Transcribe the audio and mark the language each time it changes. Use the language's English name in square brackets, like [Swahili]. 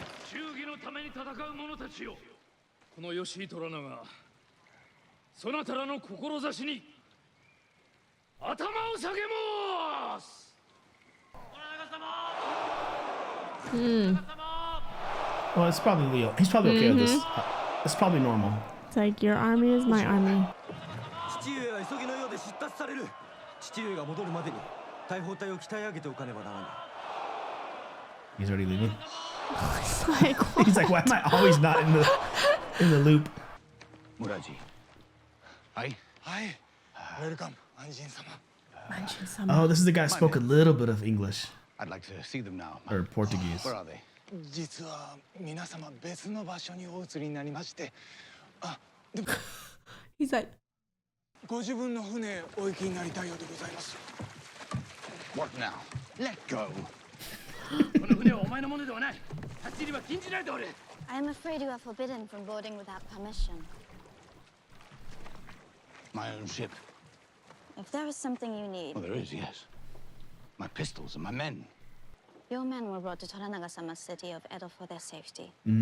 [Japanese] 忠義のために戦う者たちよ、この吉井虎長、そなたらの志に頭を下げます。 [English] Well, it's probably he's probably okay with this. It's probably normal. It's like your army is my army. [Japanese] 父上は急ぎのようで出立される。父上が戻るまでに大砲隊を鍛え上げておかねばならない。 [English] He's already leaving. He's like, why am I always not in the loop? Muraji. Hi. Hi. Welcome, Anjin sama. Oh, this is the guy who spoke a little bit of English. I'd like to see them now. Or Portuguese. Where are they? [Japanese] 実は皆様別の場所にお移りになりまして、あ、でも [English] He's like [Japanese] ご自分の船お行きになりたいようでございます。 [English] What now? Let go. [Japanese] この船はお前のものではない。立ち入りは禁じられておる。 [English] I am afraid you are forbidden from boarding without permission. My own ship. If there is something you need, Well, there is, yes. My pistols and my men. your men were brought to Toranaga-sama's city of Edo for their safety.